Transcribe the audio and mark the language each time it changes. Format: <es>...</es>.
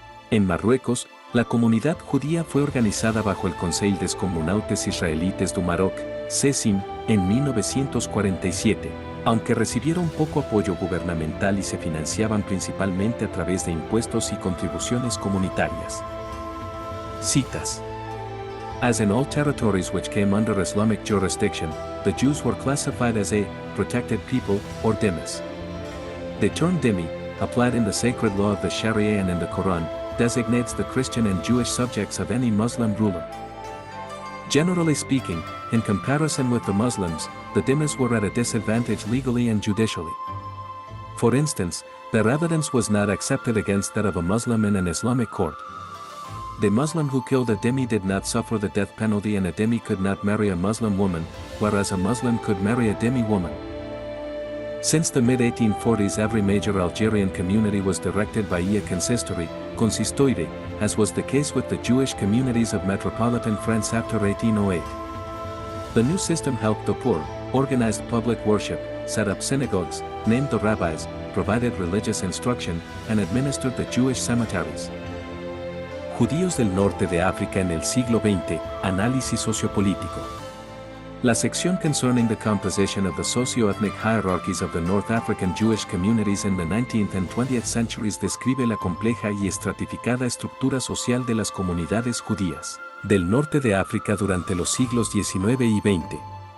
<es>En Marruecos, la comunidad judía fue organizada bajo el Conseil des Communautés Israélites du Maroc, CESIM, en 1947. Aunque recibieron poco apoyo gubernamental y se financiaban principalmente a través de impuestos y contribuciones comunitarias. Citas.</es> <en>As in all territories which came under Islamic jurisdiction, the Jews were classified as a protected people or dhimmis. The term dhimmi, applied in the sacred law of the Sharia and in the Quran, designates the Christian and Jewish subjects of any Muslim ruler. Generally speaking, in comparison with the Muslims, the dhimmis were at a disadvantage legally and judicially. For instance, their evidence was not accepted against that of a Muslim in an Islamic court. The Muslim who killed a dhimmi did not suffer the death penalty, and a dhimmi could not marry a Muslim woman, whereas a Muslim could marry a dhimmi woman. Since the mid-1840s, every major Algerian community was directed by a consistoire, as was the case with the Jewish communities of metropolitan France after 1808. The new system helped the poor, organized public worship, set up synagogues, named the rabbis, provided religious instruction, and administered the Jewish cemeteries.</en> <es>Judíos del norte de África en el siglo XX, análisis sociopolítico. La sección</es> <en>concerning the composition of the socio-ethnic hierarchies of the North African Jewish communities in the 19th and 20th centuries describe</en> <es>la compleja y estratificada estructura social de las comunidades judías del norte de África durante los siglos XIX y XX.</es>